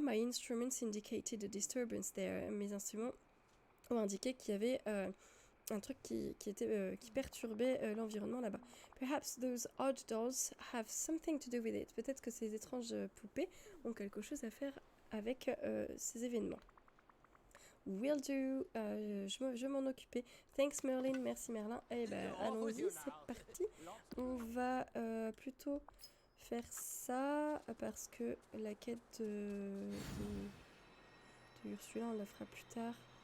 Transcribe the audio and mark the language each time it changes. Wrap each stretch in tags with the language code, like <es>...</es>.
<en>My instruments indicated a disturbance there.</en> <fr>Mes instruments ont indiqué qu'il y avait un truc qui perturbait l'environnement là-bas.</fr> <en>Perhaps those odd dolls have something to do with it.</en> <fr>Peut-être que ces étranges poupées ont quelque chose à faire avec ces événements.</fr> <en>Will do.</en> <fr>Je vais m'en occuper.</fr> <en>Thanks Merlin.</en> <fr>Merci Merlin. Eh ben, allons-y, c'est parti. On va plutôt faire ça parce que la quête de Ursula, on la fera plus tard.</fr>